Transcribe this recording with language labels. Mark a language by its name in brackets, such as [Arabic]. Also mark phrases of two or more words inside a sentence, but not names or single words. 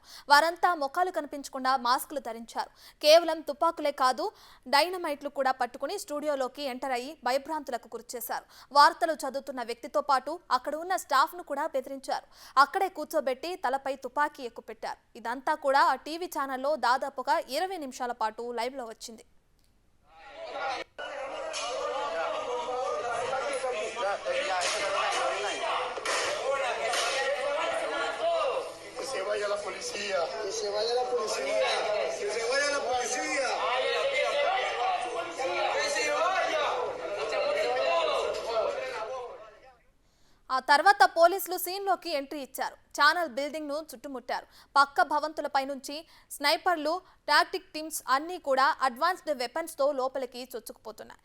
[Telugu] వారంతా ముఖాలు కనిపించకుండా మాస్కులు ధరించారు. కేవలం తుపాకులే కాదు, డైనమైట్లు కూడా పట్టుకుని స్టూడియోలోకి ఎంటర్ అయ్యి భయభ్రాంతులకు గురిచేశారు. వార్తలు చదువుతున్న వ్యక్తితో పాటు అక్కడ ఉన్న స్టాఫ్ ను కూడా బెదిరించారు. అక్కడే కూర్చోబెట్టి తలపై తుపాకీ ఎక్కుపెట్టారు. ఇదంతా కూడా ఆ టీవీ ఛానల్లో దాదాపుగా 20 నిమిషాల పాటు లైవ్ లో వచ్చింది. [Spanish] Que se vaya la policía, que se vaya la policía, que se vaya la policía. [Telugu] ఆ తర్వాత పోలీసులు సీన్లోకి ఎంట్రీ ఇచ్చారు. ఛానల్ బిల్డింగ్ ను చుట్టుముట్టారు. పక్క భవంతులపై నుంచి స్నైపర్లు, [English] tactic teams [Telugu] అన్నీ కూడా [English] advanced weapons [Telugu] తో లోపలికి చొచ్చుకుపోతున్నాయి.